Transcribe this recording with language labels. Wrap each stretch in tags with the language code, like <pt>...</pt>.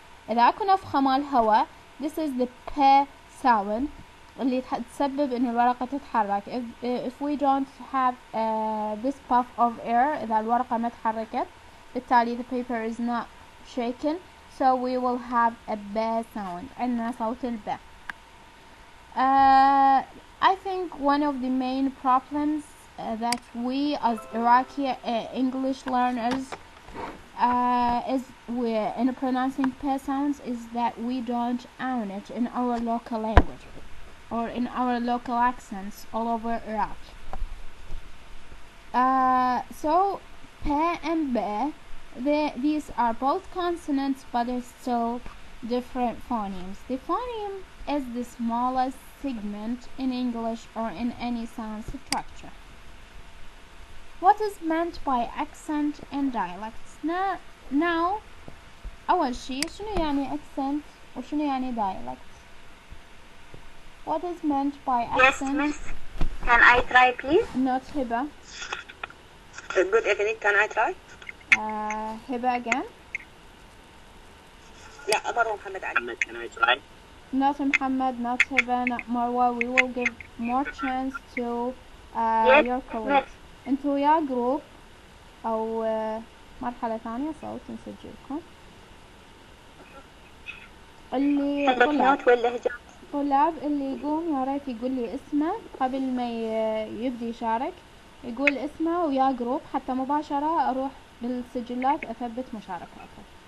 <ar>إذا أكو نفخة مال هواء</ar> <en>this is the ب sound</en> <ar>اللي تسبب إن الورقة تتحرك.</ar> <en>if we don't have this puff of air،</en> <ar>إذا الورقة ما تحركت بالتالي</ar> <en>the paper is not shaken, so we will have a ب sound.</en> <ar>عندنا صوت الب.</ar> <en>I think one of the main problems that we as Iraqi English learners is in pronouncing p sounds is that we don't own it in our local language or in our local accents all over Iraq. So p and b, these are both consonants, but they're still different phonemes. The phoneme is the smallest segment in English or in any sound structure. What is meant by accent in dialects?</en> <ar>Now أول شي شنو يعني accent وشنو يعني dialect?</ar> <en>What is meant by accent? Yes, miss. Can I try, please? Not Hiba. Good evening. Can I try? Hiba again.</en> <ar>لا مرة محمد علي.</ar> <en>محمد, can I try? Not Muhammad, not Hiba, not Marwa. We will give more chance to your colleagues.</en> <ar>انتوا يا جروب او مرحلة ثانية صوت نسجلكم. اللي طلاب اللي يقوم يا ريت يقول لي اسمه قبل ما يبدي يشارك، يقول اسمه ويا جروب حتى مباشرة اروح بالسجلات اثبت مشاركاته.</ar>